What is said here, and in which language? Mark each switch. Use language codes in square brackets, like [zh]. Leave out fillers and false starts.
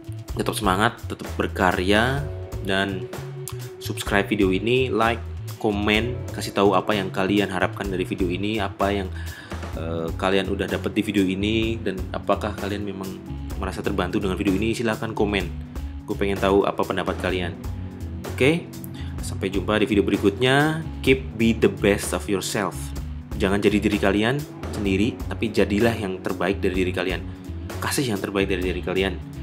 [id] Tetap semangat, tetap berkarya, dan subscribe video ini, like, komen, kasih tahu apa yang kalian harapkan dari video ini, apa yang kalian udah dapat di video ini, dan apakah kalian memang merasa terbantu dengan video ini. Silahkan komen, gue pengen tahu apa pendapat kalian. Oke, sampai jumpa di video berikutnya. [en] Keep be the best of yourself. [id] Jangan jadi diri kalian sendiri, tapi jadilah yang terbaik dari diri kalian. Kasih yang terbaik dari diri kalian.